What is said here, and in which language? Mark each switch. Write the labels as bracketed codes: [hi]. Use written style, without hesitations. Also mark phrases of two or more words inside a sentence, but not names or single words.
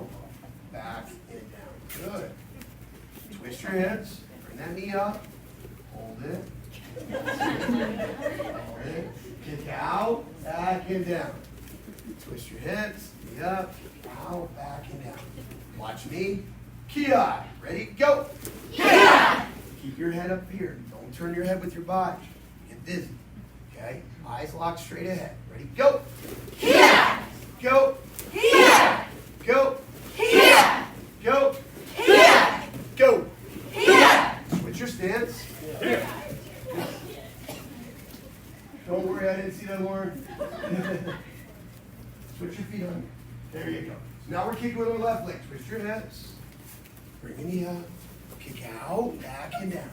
[en] Back and down. Good. Twist your hips. Bring that knee up. Hold it. Hold it. Kick out. Back and down. Twist your hips. Knee up. Kick out. Back and down. Watch me. Ki-ai. Ready? Go. Ki-ai. Keep your head up here. Don't turn your head with your body. Get dizzy. Okay? Eyes locked straight ahead. Ready? Go. Ki-ai. Go. Ki-ai. Go. Ki-ai. Go. Ki-ai. Go. Ki-ai. Switch your stance. Don't worry, I didn't see that, Lauren. Switch your feet on. There you go. So now we're kicking with our left leg. Twist your hips. Bring your knee up. Kick out, back and down.